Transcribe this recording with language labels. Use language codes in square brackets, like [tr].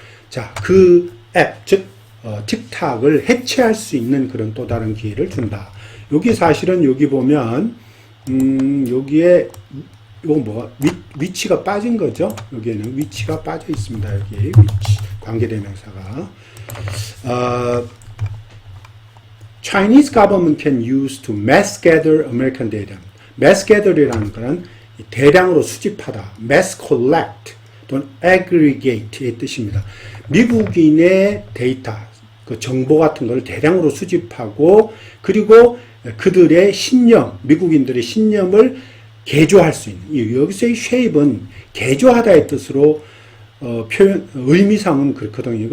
[ko] 자, 그 앱, 즉 틱탁을 해체할 수 있는 그런 또 다른 기회를 준다. 여기 사실은 여기 보면 여기에 이거 위치가 빠진 거죠. 여기에는 위치가 빠져 있습니다. 여기 위치 관계대명사가 [en] Chinese government can use to mass gather American data. [ko] mass gather이라는 것은 대량으로 수집하다, [en] mass collect [ko] 또는 aggregate의 뜻입니다. 미국인의 데이터, 그 정보 같은 걸 대량으로 수집하고 그리고 그들의 신념, 미국인들의 신념을 개조할 수 있는, 여기서의 shape은 개조하다의 뜻으로 의미상은 그렇거든요.